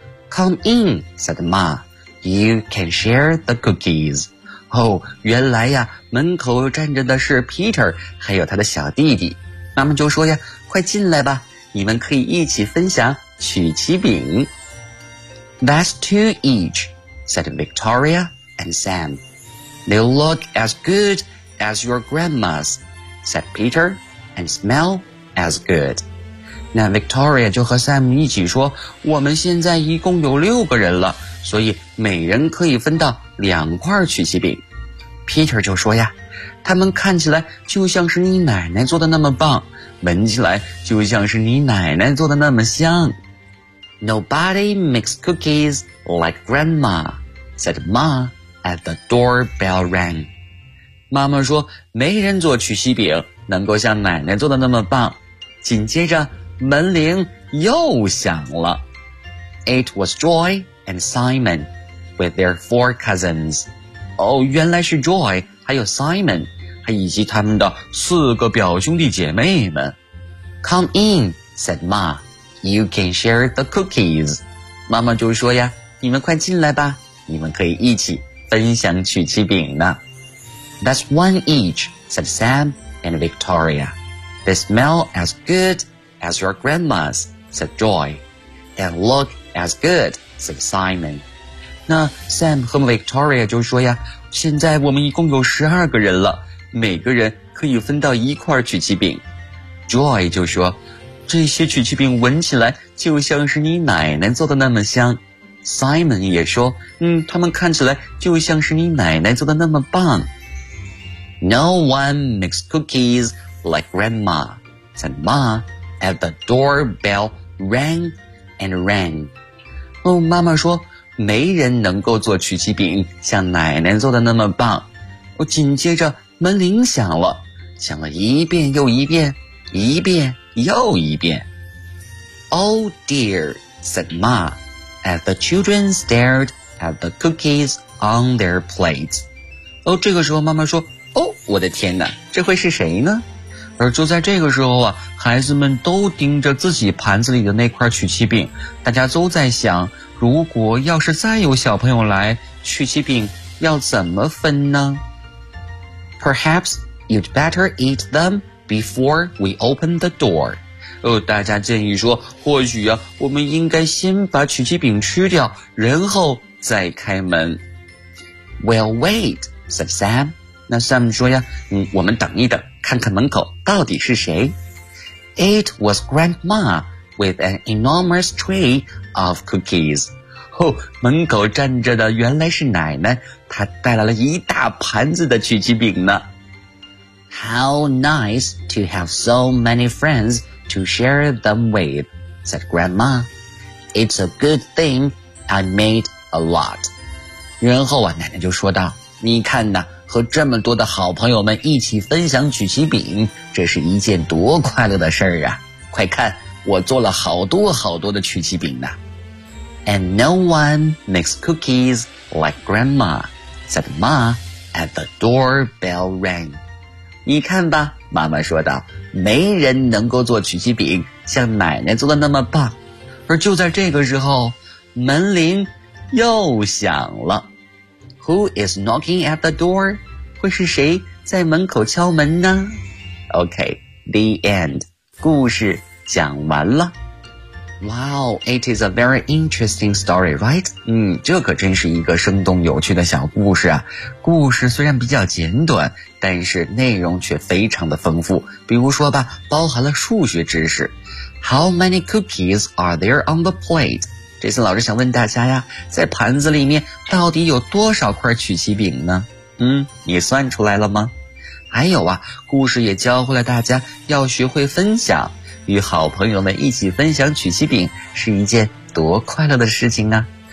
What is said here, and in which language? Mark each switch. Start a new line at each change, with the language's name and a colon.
English: Come in, said Ma. You can share the cookies.
Chinese: 哦，原来呀，门口站着的是 Peter 还有他的小弟弟。妈妈就说呀，快进来吧，你们可以一起分享曲奇饼。
English: That's two each, said Victoria and Sam. They look as good as your grandma's, said Peter, and smell as good.
Chinese: 那 Victoria 就和 Sam 一起说，我们现在一共有六个人了，所以每人可以分到两块曲奇饼。 Peter 就说呀，他们看起来就像是你奶奶做的那么棒，闻起来就像是你奶奶做的那么香。
English: Nobody makes cookies like grandma, said Ma as the doorbell rang.
Chinese: 妈妈说，没人做曲奇饼能够像奶奶做的那么棒。紧接着门铃又响了。
English: It was Joy and Simon with their four cousins.
Chinese: 哦，原来是 Joy还有 Simon, 还以及他们的四个表兄弟姐妹们。
English: Come in, said Ma. You can share the cookies.
Chinese: 妈妈就说呀，你们快进来吧，你们可以一起分享曲奇饼呢。
English: That's one each, said Sam and Victoria. They smell as good as your grandma's, said Joy. And look as good, said Simon.
Chinese: 那 Sam 和 Victoria 就说呀，现在我们一共有十二个人了，每个人可以分到一块曲奇饼。 Joy 就说，这些曲奇饼闻起来就像是你奶奶做的那么香。 Simon 也说，他们看起来就像是你奶奶做的那么棒。
English: No one makes cookies like grandma, said Ma as the doorbell rang and rang.
Chinese: 哦，妈妈说，没人能够做曲奇饼像奶奶做的那么棒。我紧接着门铃响了，响了一遍又一遍，一遍又一遍。
English: Oh dear, said Ma, as the children stared at the cookies on their plates.
Chinese: 哦，这个时候妈妈说，哦，我的天哪，这会是谁呢？而就在这个时候啊，孩子们都盯着自己盘子里的那块曲奇饼，大家都在想，如果要是再有小朋友来，曲奇饼要怎么分呢？
English: Perhaps you'd better eat them before we open the door.
Chinese: 大家建议说，或许啊，我们应该先把曲奇饼吃掉，然后再开门。
English: We'll wait, said Sam.
Chinese: 那 Sam 说呀，我们等一等，看看门口到底是谁。
English: It was Grandma with an enormous tray of cookies.
Chinese: 哦，门口站着的原来是奶奶，她带来了一大盘子的曲奇饼呢。
English: How nice to have so many friends to share them with, said Grandma. It's a good thing I made a lot.
Chinese: 然后啊，奶奶就说道，你看呢，和这么多的好朋友们一起分享曲奇饼，这是一件多快乐的事儿啊。快看，我做了好多好多的曲奇饼呢。
English: And no one makes cookies like grandma, said Ma as the doorbell rang.
Chinese: 你看吧，妈妈说道，没人能够做曲奇饼像奶奶做的那么棒。而就在这个时候，门铃又响了。
English: Who is knocking at the door?
Chinese: 会是谁在门口敲门呢？
English: OK, the end.
Chinese: 故事讲完了。
English: Wow, it is a very interesting story, right?
Chinese: 这可真是一个生动有趣的小故事啊。故事虽然比较简短，但是内容却非常的丰富。比如说吧，包含了数学知识。
English: How many cookies are there on the plate?
Chinese: 这次老师想问大家呀，在盘子里面到底有多少块曲奇饼呢？你算出来了吗？还有啊，故事也教会了大家要学会分享，与好朋友们一起分享曲奇饼是一件多快乐的事情啊。